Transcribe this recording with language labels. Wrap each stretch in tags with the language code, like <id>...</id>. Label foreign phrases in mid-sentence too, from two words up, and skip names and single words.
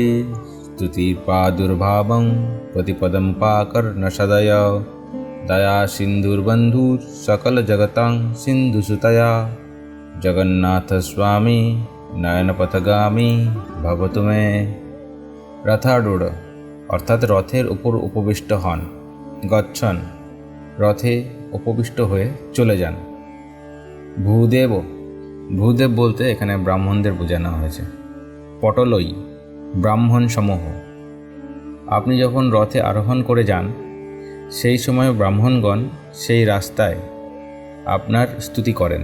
<sa>स्तुतिपादुर्भावं प्रतिपदं पाकर्णसदय दया सिन्धुर्बन्धुः सकलजगतां सिन्धुसुतया जगन्नाथस्वामी नयनपथगामी भवतु मे।</sa> <bn>रथारूढ़ অর্থাৎ রথের উপর উপবিষ্ট হন, গচ্ছন রথে উপবিষ্ট হয়ে চলে যান। ভূদেব ভূদেব বলতে এখানে ব্রাহ্মণদের বোঝানো হয়েছে। পটলই ব্রাহ্মণ সমূহ। আপনি যখন রথে আরোহণ করে যান সেই সময় ব্রাহ্মণগণ সেই রাস্তায় আপনার স্তুতি করেন।</bn>